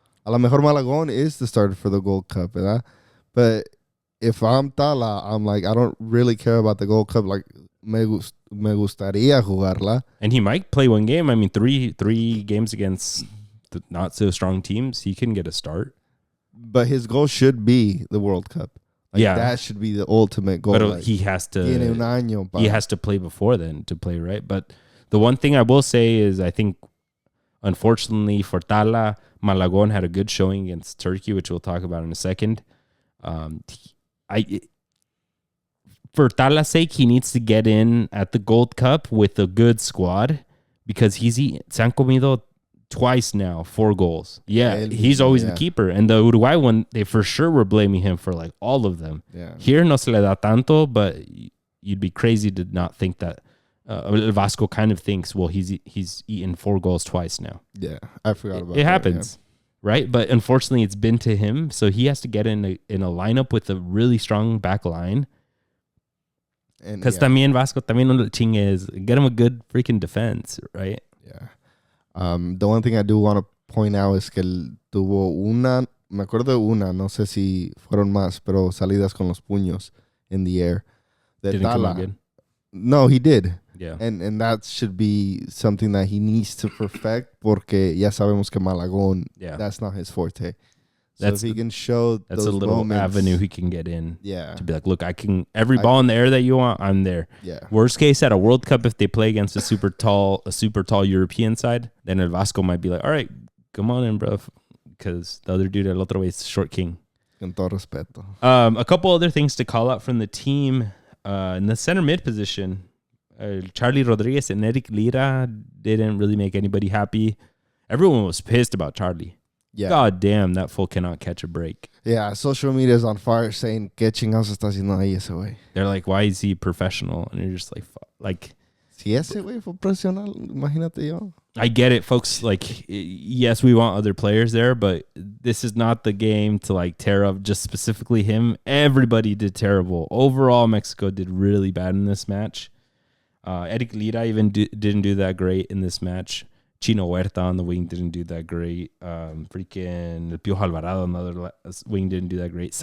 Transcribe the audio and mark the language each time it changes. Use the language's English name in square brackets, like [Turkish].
[Spanish] A lo mejor [English] Malagón is the starter for the Gold Cup, [Spanish] ¿verdad? [English] But if I'm Tala, I'm like, I don't really care about the Gold Cup. Like, [Spanish] me gustaría jugarla. [English] And he might play one game. I mean, three games against the not so strong teams, he can get a start. But his goal should be the World Cup. Like, yeah, that should be the ultimate goal. But like, he has to. [Spanish] Tiene un año, [English] he has to play before then to play, right? But the one thing I will say is, I think, unfortunately for Tala, Malagón had a good showing against Turkey, which we'll talk about in a second. For Tala's sake, he needs to get in at the Gold Cup with a good squad, because [Spanish] se han comido [English] twice now 4 goals. Yeah, he's always the keeper. And the Uruguay one, they for sure were blaming him for like all of them. Yeah. Here [Spanish] no se le da tanto, [English] but you'd be crazy to not think that El Vasco kind of thinks, well, he's eaten 4 goals twice now. Yeah, I forgot about it. It that, happens, right? But unfortunately, it's been to him, so he has to get in a lineup with a really strong back line. Because [Spanish] también Vasco también no le chingues, [English] get him a good freaking defense, right? Yeah. The one thing I do want to point out is [Spanish] que él tuvo me acuerdo de una, no sé si fueron más, pero salidas con los puños [English] in the air. Didn't come out good. No, he did. Yeah. And that should be something that he needs to perfect, [Spanish] porque ya sabemos que [English] Malagón, that's not his forte. So if he can show that's those a little moments, avenue he can get in. Yeah. To be like, look, every ball in the air that you want, I'm there. Yeah. Worst case at a World Cup, if they play against a super tall European side, then El Vasco might be like, all right, come on in, bro. Because the other dude El Otro is short king. [Spanish] Con todo respeto. [English] A couple other things to call out from the team. In the center mid position, Charly Rodriguez and Eric Lira didn't really make anybody happy. Everyone was pissed about Charly. Yeah. God damn, that fool cannot catch a break. Yeah, social media is on fire saying, [Spanish] ¿Qué chingados está haciendo ahí ese güey? [English] They're like, why is he professional? And you're just like, fuck. Like, [Spanish] si ese güey fue profesional, imagínate yo. [English] I get it, folks. Like, yes, we want other players there, but this is not the game to like tear up just specifically him. Everybody did terrible. Overall, Mexico did really bad in this match. Eric Lira even didn't do that great in this match. Chino Huerta on the wing didn't do that great. Freaking El Piojo Alvarado on the other wing didn't do that great.